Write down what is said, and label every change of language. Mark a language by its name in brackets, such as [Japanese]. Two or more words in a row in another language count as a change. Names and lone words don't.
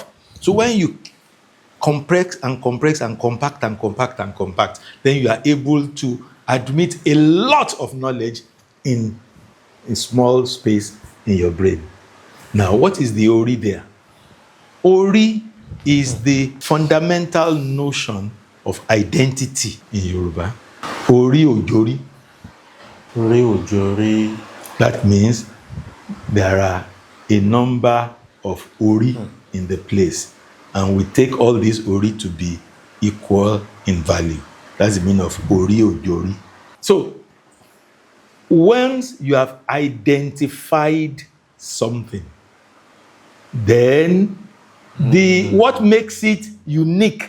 [English] So when you compress and compact, then you are able to admit a lot of knowledge in a small space in your brain. Now, what is the Ori there? Ori is the fundamental notion of identity in Yoruba. [Yoruba] Ori ojori. Ori ojori. [English] That means there are a number of Ori in the place. And we take all these Ori to be equal in value. That's the meaning of [Yoruba] Ori ojori. [English] So, once you have identified something, then what makes it unique?